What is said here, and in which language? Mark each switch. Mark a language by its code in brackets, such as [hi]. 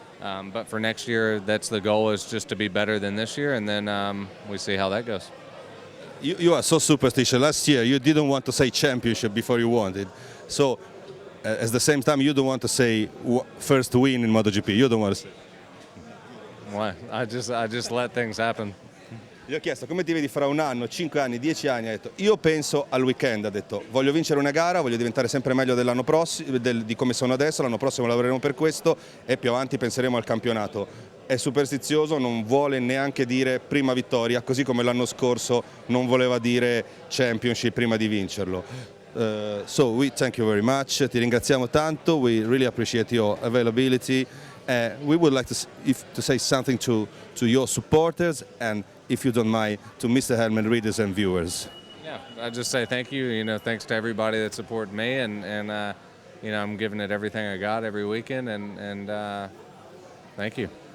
[en] But for next year, that's the goal, is just to be better than this year, and then we see how that goes. You are so superstitious. Last year you didn't want to say championship before you won it. So at the same time you don't want to say first win in MotoGP. You don't want to say. Why? I just let things happen. [it] Gli ho chiesto come ti vedi fra 1 anno, 5 anni, 10 anni, ha detto io penso al weekend, ha detto voglio vincere una gara, voglio diventare sempre meglio dell'anno prossimo, di come sono adesso, l'anno prossimo lavoreremo per questo e più avanti penseremo al campionato. È superstizioso, non vuole neanche dire prima vittoria, così come l'anno scorso non voleva dire championship prima di vincerlo. [en] So we thank you very much, [it] ti ringraziamo tanto, [en] we really appreciate your availability. We would like to say something to your supporters and, if you don't mind, to Misterhelmet readers and viewers. Yeah, I just say thank you. Thanks to everybody that supported me, and I'm giving it everything I got every weekend, and thank you.